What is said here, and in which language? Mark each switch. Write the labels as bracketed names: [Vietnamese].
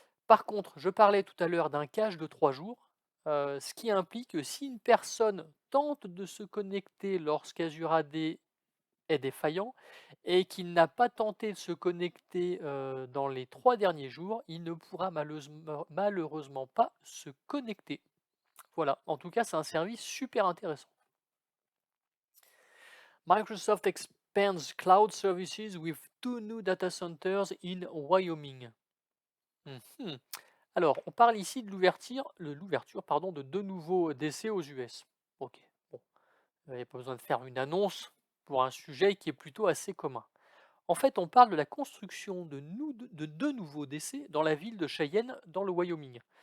[French] Par contre, je parlais tout à l'heure d'un cache de 3 jours, ce qui implique que si une personne tente de se connecter lorsqu'Azure AD est défaillant et qu'il n'a pas tenté de se connecter dans les 3 derniers jours, il ne pourra malheureusement pas se connecter. Voilà, en tout cas, c'est un service super intéressant. [English] Microsoft expands cloud services with 2 new data centers in Wyoming. Mhm. [French] Alors, on parle ici de l'ouverture pardon, de 2 nouveaux DC aux US. Ok, bon, il n'y a pas besoin de faire une annonce pour un sujet qui est plutôt assez commun. En fait, on parle de la construction de 2 nouveaux décès dans la ville de Cheyenne, dans le Wyoming.